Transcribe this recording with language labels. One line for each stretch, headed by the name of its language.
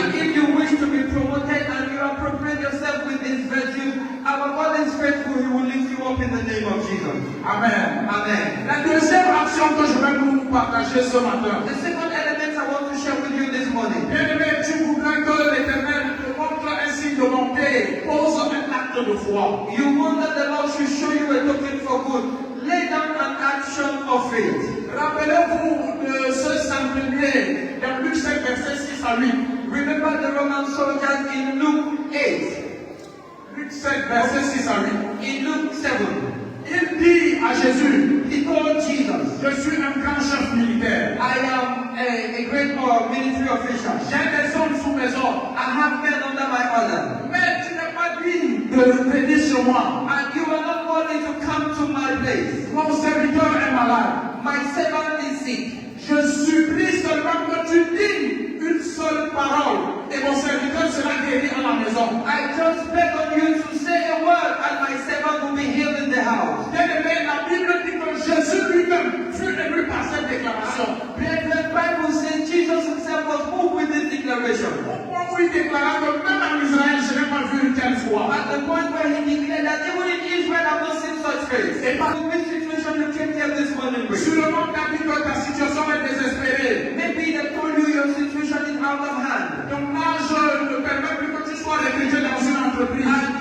English: And if you wish to be promoted and you appropriate yourself with this virtue, our God is faithful, He will lift you up in the name of Jesus. Amen. Amen.
French: La deuxième action que je vais vous partager ce matin.
English: The second element I want to share with you this morning.
French: Bien-aimé, tu voudrais que l'Éternel te montre un signe de bonté, pose un acte de foi.
English: You want that the Lord should show you a token for good. Lay down an action of faith.
French: Rappelez-vous de ce centenier dans Luc 5, verset 6 à 8.
English: Remember the Roman soldiers in Luke 8.
French: Luc 5, verset 6 à 8.
English: In Luke 7,
French: Il dit à Jésus,
English: he told Jesus,
French: je suis un grand chef militaire.
English: I am a great military official.
French: J'ai des hommes sous mes ordres.
English: I have men under my order.
French: Mais tu n'es pas digne de venir sur moi.
English: And you are not worthy to come to my place.
French: Mon serviteur est malade.
English: My servant is sick.
French: Je supplie seulement que tu dises une seule parole et mon serviteur sera guéri à la maison.
English: I just beg on you to say a word and my servant will be healed in the house.
French: Bien-aimé, la Bible dit que Jésus lui-même fut ému par cette déclaration.
English: The Bible says Jesus himself was moved with this declaration.
French: Au point où il déclara que même en Israël, je n'ai pas vu une telle foi.
English: At the point where he declared that even in Israel I've not seen such faith.
French: Et par
English: In which situation you came here this morning with?
French: sûrement t'as dit que ta situation est désespérée.
English: Maybe they told you your situation is out of hand.
French: Ton âge ne permet plus que tu sois recruté dans une entreprise.